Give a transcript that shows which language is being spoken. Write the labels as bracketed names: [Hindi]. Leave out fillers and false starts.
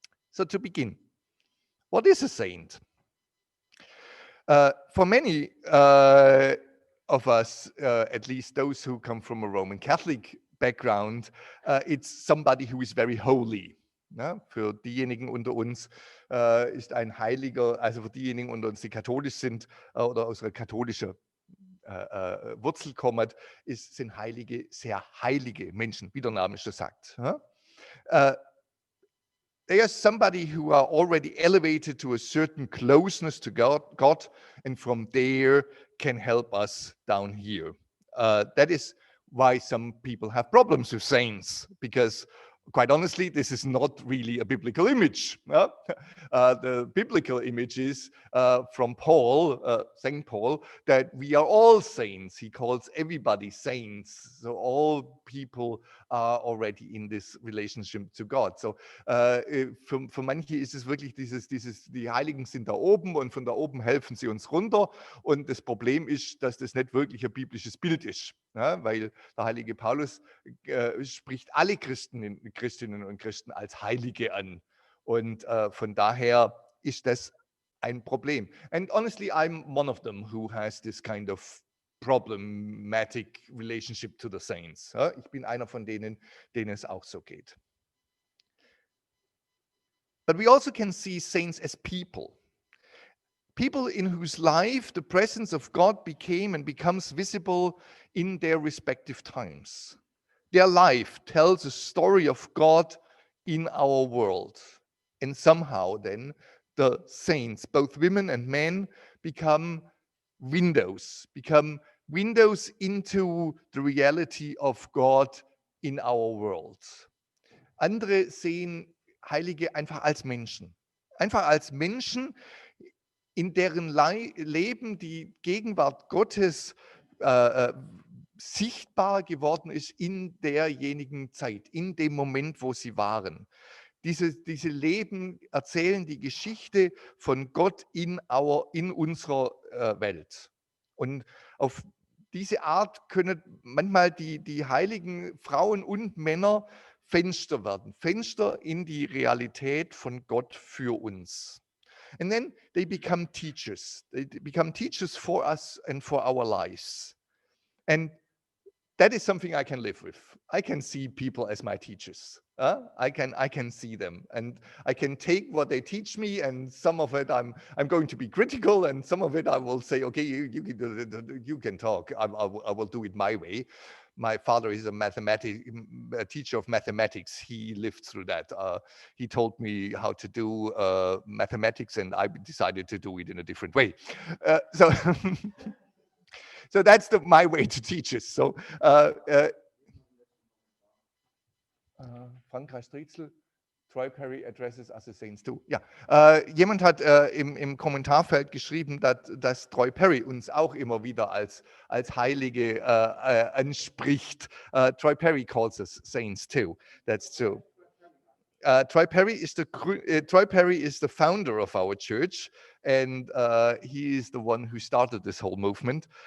[English] So to begin, what is a saint? For many of us, at least those who come from a Roman Catholic background, it's somebody who is very holy. [German] Ja, für diejenigen unter uns ist ein Heiliger, also für diejenigen unter uns, die katholisch sind oder aus einer katholischen Wurzel kommen, sind Heilige sehr heilige Menschen, wie der Name schon sagt. Ja? [English] They are somebody who are already elevated to a certain closeness to God, and from there can help us down here. That is why some people have problems with saints, because quite honestly, this is not really a biblical image. The biblical image is from Paul, St. Paul, that we are all saints. He calls everybody saints. So all people are already in this relationship to God. [German] So für manche ist es wirklich die Heiligen sind da oben und von da oben helfen sie uns runter. Und das Problem ist, dass das nicht wirklich ein biblisches Bild ist. Ja, weil der heilige Paulus spricht alle Christinnen und Christen als Heilige an. Und von daher ist das ein Problem. [English] And honestly, I'm one of them who has this kind of problematic relationship to the saints. [German] Ich bin einer von denen, denen es auch so geht. [English] But we also can see saints as people. People in whose life the presence of God became and becomes visible in their respective times. Their life tells a story of God in our world. And somehow then the saints, both women and men, become windows into the reality of God in our world. [German] Andere sehen Heilige einfach als Menschen. Einfach als Menschen, in deren Leben die Gegenwart Gottes sichtbar geworden ist in derjenigen Zeit, in dem Moment, wo sie waren. Diese Leben erzählen die Geschichte von Gott in unserer Welt. Und auf diese Art können manchmal die heiligen Frauen und Männer Fenster werden, Fenster in die Realität von Gott für uns. [English] And then they become teachers. They become teachers for us and for our lives. And that is something I can live with. I can see people as my teachers. I can see them, and I can take what they teach me, and some of it I'm going to be critical, and some of it I will say, okay, you can talk. I will do it my way. My father is a teacher of mathematics. He lived through that. He told me how to do mathematics, and I decided to do it in a different way. So. So that's my way to teach it. So Frankreich Striezel, Troy Perry addresses as the saints too. [German] Ja, jemand hat im Kommentarfeld geschrieben, dass Troy Perry uns auch immer wieder als Heilige anspricht. [English] Troy Perry calls us saints too. That's true. Troy Perry is the founder of our church, and he is the one who started this whole movement.